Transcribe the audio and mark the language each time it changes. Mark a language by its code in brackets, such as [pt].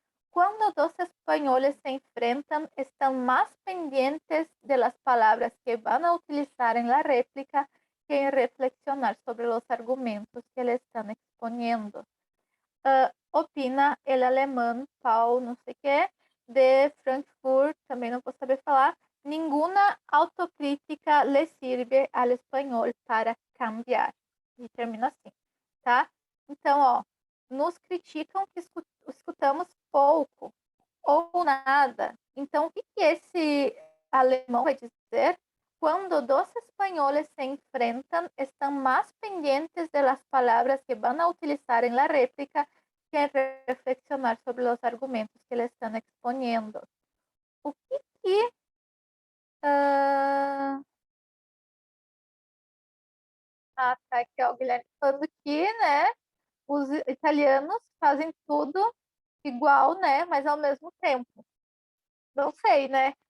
[es] Cuando dos españoles se enfrentan, están más pendientes de las palabras que van a utilizar en la réplica que en reflexionar sobre los argumentos que le están exponiendo. Opina el alemán [pt] Paul, não sei o que, de Frankfurt, também não vou saber falar. [es] Ninguna autocrítica le sirve al espanhol para cambiar. [pt] E termina assim, tá? Então, ó, nos criticam que escutamos pouco ou nada. Então, o que esse alemão vai dizer? [es] Cuando dos españoles se enfrentan, están más pendientes de las palabras que van a utilizar en la réplica que reflexionar sobre los argumentos que le están exponiendo. [pt] O que tá aqui, ó, o Guilherme falando que, né, os italianos fazem tudo igual, né, mas ao mesmo tempo. Não sei, né?